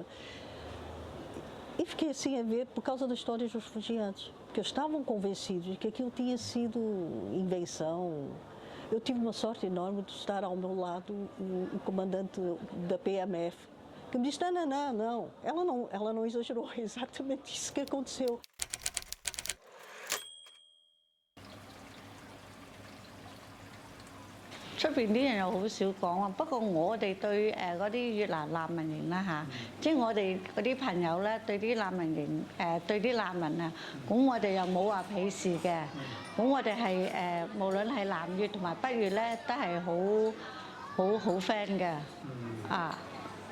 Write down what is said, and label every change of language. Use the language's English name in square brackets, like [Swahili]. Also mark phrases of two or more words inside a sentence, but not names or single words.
[Portuguese] E fiquei assim a ver por causa das histórias dos refugiados, porque eles estavam convencidos de que aquilo tinha sido invenção. Eu tive uma sorte enorme de estar ao meu lado o comandante da PMF, que me disse: não, ela não exagerou, é exatamente isso que aconteceu. [Cantonese] 出邊啲人又好少講啊，不過我哋對嗰啲越南難民營啦嚇，即係我哋嗰啲朋友咧對啲難民營對啲難民啊，咁我哋又冇話鄙視嘅，咁我哋係無論係南越同埋北越咧，都係好 friend 嘅啊。